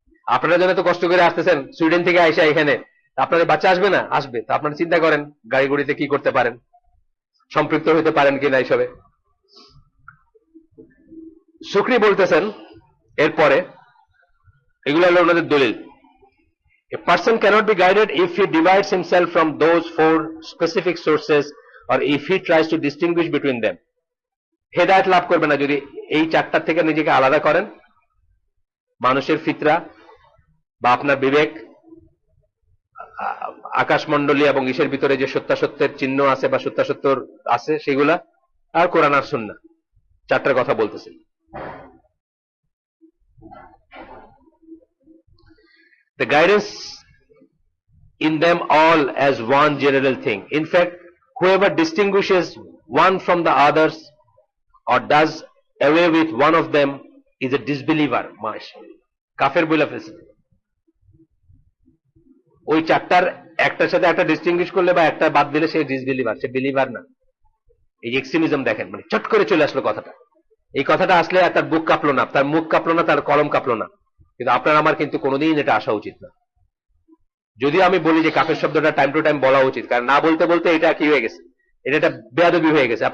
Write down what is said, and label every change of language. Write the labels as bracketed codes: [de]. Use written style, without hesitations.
[bn] আপনারা জন্য তো কষ্ট করে আসতেছেন সুইডেন থেকে আইসা এখানে, আপনাদের বাচ্চা আসবে না? আসবে। তো আপনারা চিন্তা করেন গাড়ি গুড়িতে কি করতে পারেন, সম্পৃক্ত হতে পারেন কিনা এইসবে। শুকরি বলতেছেন এরপরে, এগুলো হলো ওনাদের দলিল। [en] A person cannot be guided if he divides himself from those 4 specific sources or if he tries to distinguish between them. [bn] হেদায়েত লাভ করবে না যদি এই 4টার থেকে নিজেকে আলাদা করেন। মানুষের ফিতরা বা আপনার বিবেক, আকাশমণ্ডলী এবং ঈশের ভিতরে যে সত্যাসত্যের চিহ্ন আছে বা সত্যাসত্য আছে সেগুলা, আর কোরআন আর সুন্নাহ, 4টার কথা বলতেছে। [en] The guidance in them all as one general thing. In fact, whoever distinguishes one from the others or does away with one of them is a disbeliever. [bn] কাফের বলে ফেলছে। ওই 4টার একটার সাথে একটা ডিস্টিংগুইশ করলে বা একটা বাদ দিলে সে ডিসবিলিভার, সে বিলিভার না। এই এক্সট্রিমিজম দেখেন, মানে চট করে চলে আসলো কথাটা। এই কথাটা আসলে তার বুক কাঁপলো না, তার মুখ কাঁপলো না, তার কলম কাঁপলো না। কিন্তু আপনার আমার কিন্তু কোনোদিন এটা আসা উচিত না। যদিও আমি বলি যে কাফের শব্দটা টাইম টু টাইম বলা উচিত, কারণ না বলতে বলতে এটা কি হয়ে গেছে, এটা একটা বেয়াদবি হয়ে গেছে।